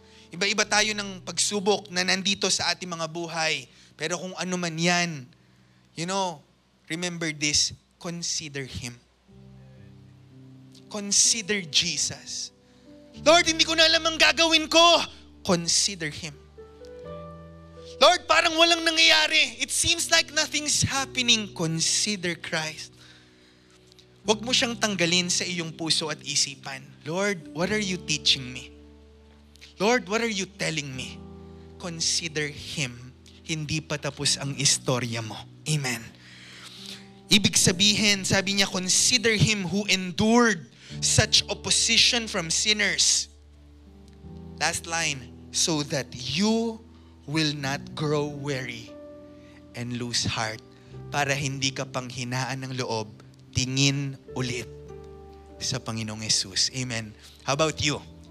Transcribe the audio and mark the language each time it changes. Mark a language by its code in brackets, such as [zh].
[tl] Iba-iba tayo ng pagsubok na nandito sa ating mga buhay. Pero kung ano man yan, [en] remember this, consider Him. Consider Jesus. [tl] Lord, hindi ko na alam ang gagawin ko. [en] Consider Him. Lord, [tl] parang walang nangyayari. [en] It seems like nothing's happening. Consider Christ. [tl] Huwag mo siyang tanggalin sa iyong puso at isipan. [en] Lord, what are you teaching me? Lord, what are you telling me? Consider Him. [tl] Hindi pa tapos ang istorya mo. Amen. Ibig sabihin, sabi niya, [en] consider Him who endured such opposition from sinners. Last line, so that you will not grow weary and lose heart, [tl] para hindi ka pang hinaan ng loob, tingin ulit sa Panginoong Yesus. [en] Amen. How about you?